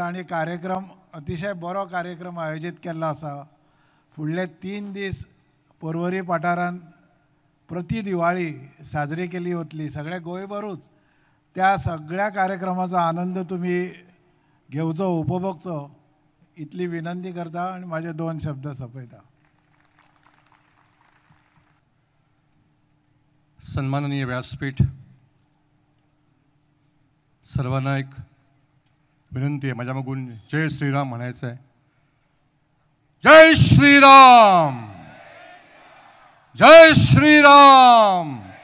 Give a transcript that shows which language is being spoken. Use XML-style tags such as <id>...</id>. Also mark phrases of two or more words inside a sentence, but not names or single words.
<kok>आणि कार्यक्रम अतिशय बरो कार्यक्रम आयोजीत केल्लो आसा. फुडले 3 दीस पर्वरी पाठारान प्रति दिवाळी साजरी केली वतली, सगळे गोंयभरूच. त्या सगळ्या कार्यक्रमाचो आनंद तुम्ही घेवचो, उपभोगचो, इतली विनंती करता आणि माझे 2 शब्द सोंपयता.</kok> <mr>सन्माननीय व्यासपीठ, सर्वांना एक विनंती आहे, माझ्या मागून जय श्रीराम म्हणायचं आहे. जय श्रीराम, जय श्रीराम.</mr>